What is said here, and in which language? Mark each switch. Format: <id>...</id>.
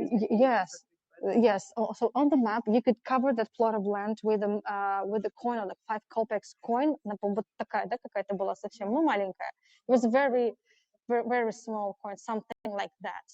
<en>Yes. Yes. So on the map, you could cover that plot of land with a coin, like 5 kopecks coin.</en> <ru>Вот такая, да, какая-то была совсем, ну, маленькая.</ru> <en>It was very, very, very small coin, something like that.</en>